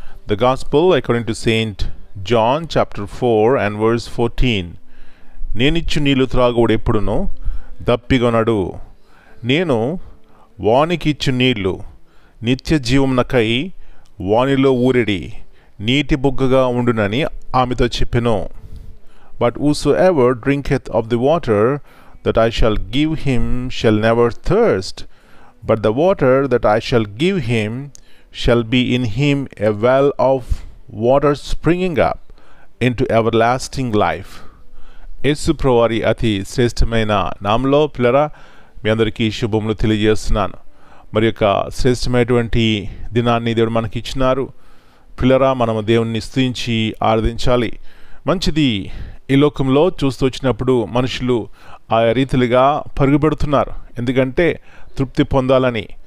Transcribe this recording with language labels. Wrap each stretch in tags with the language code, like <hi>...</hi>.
<en>The gospel according to saint John chapter 4 and verse 14.</en> <te>నేనిచ్చు నీళ్లు త్రాగువాడు ఎప్పుడునూ దప్పిగొనడు. నేను వానికి ఇచ్చు నీళ్లు నిత్య జీవమునకై వానిలో ఊరెడి నీటి బుగ్గగా ఉండునని ఆమెతో చెప్పెను.</te> <en>But whosoever drinketh of the water that I shall give him shall never thirst, but the water that I shall give him shall be in him a well of water springing up into everlasting life.</en> <te>యేసు ప్రభువారి అతి శ్రేష్టమైన నామములో పిల్లరా మీ అందరికీ శుభములు తెలియజేస్తున్నాను. మరి యొక్క శ్రేష్టమైనటువంటి దినాన్ని దేవుడు మనకి ఇచ్చినారు. పిల్లరా, మనము దేవుణ్ణి స్తుతించి ఆరాధించాలి. మంచిది. ఈ లోకంలో చూస్తూ వచ్చినప్పుడు మనుషులు ఆయా రీతిలుగా పరుగుపెడుతున్నారు, ఎందుకంటే తృప్తి పొందాలని.</te>